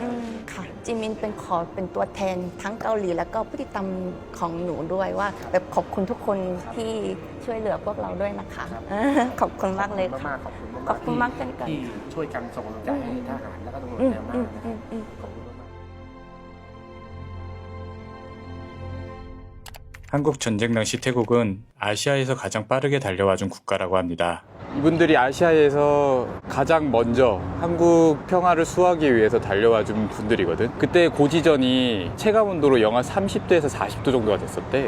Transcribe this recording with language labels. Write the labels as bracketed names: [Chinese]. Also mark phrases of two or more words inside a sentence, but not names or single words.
[Thai] ค่ะจิมินเป็นเป็นตัวแทนทั้งเกาหลีแล้วก็ผู้ติดตามของหนูด้วยว่าแบบขอบคุณทุกคนที่ช่วยเหลือพวกเราด้วยนะคะ ขอบคุณมากเลย ขอบคุณ ค่ะ มากๆขอบคุณมากๆ ขอบคุณมากเช่นกัน ที่ช่วยกันส่งกำลังใจให้ทหารแล้วก็ตำรวจแนวหน้านะครับขอบคุณมากๆ [Korean] 한국 전쟁 당시 태국은 아시아에서 가장 빠르게 달려와준 국가라고 합니다. 이분들이 아시아에서 가장 먼저 한국 평화를 수호하기 위해서 달려와준 분들이거든. 그때 고지전이 체감온도로 영하 30도에서 40도 정도가 됐었대.